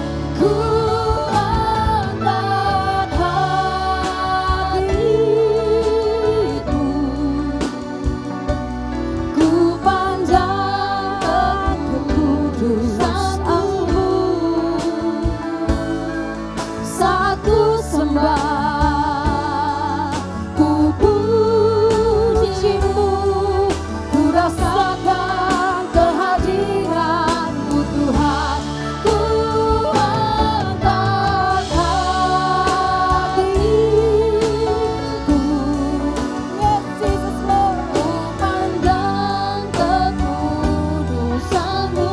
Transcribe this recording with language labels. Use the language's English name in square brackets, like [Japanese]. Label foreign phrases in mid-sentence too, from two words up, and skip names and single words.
[Indonesian] Ku angkat hatiku, ku pandang kekudusan-Mu. Saat ku sembah, ku puji-Mu, ku rasakan kehadiran-Mu Tuhan. Ku angkat hatiku, [English] yes Jesus Lord, [Indonesian] ku pandang kekudusan-Mu.